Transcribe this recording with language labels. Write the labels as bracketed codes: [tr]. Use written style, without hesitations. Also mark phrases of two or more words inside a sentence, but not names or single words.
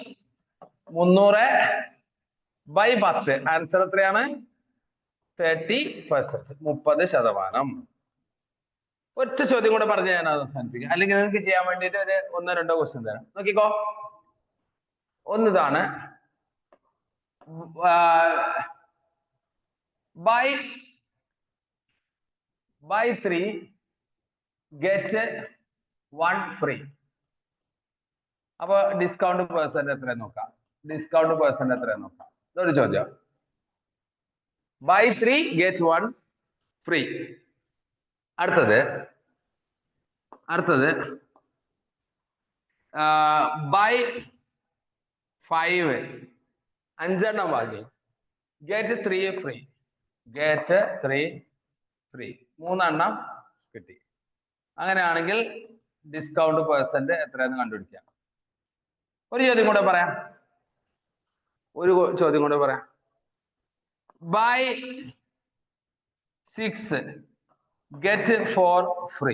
[ml] 300/10. ആൻസർ എത്രയാണ്? 30%. 30%. ഒറ്റ ചോദ്യം കൂടെ പറഞ്ഞ് ഞാൻ അവസാനിപ്പിക്കാം, അല്ലെങ്കിൽ നിങ്ങൾക്ക് ചെയ്യാൻ വേണ്ടിയിട്ട് ഒരു 1-2 ക്വസ്റ്റ്യൻ തരാം. നോക്കിക്കോ. ഒന്നിതാണ് [en] buy 3 get 1 free. [ml] അപ്പൊ [en] discount percent [ml] എത്ര നോക്കാം? ഇതൊരു ചോദ്യം. [en] buy 3 get 1 free. [ml] അടുത്തത് buy 5 5 എണ്ണം വാങ്ങി [en] get 3 free. [ml] 3 എണ്ണം കിട്ടി. അങ്ങനെയാണെങ്കിൽ [en] discount percent [ml] എത്രയെന്ന് കണ്ടുപിടിക്കാം. ഒരു ചോദ്യം കൂടെ പറയാം. [en] buy 6 get four free.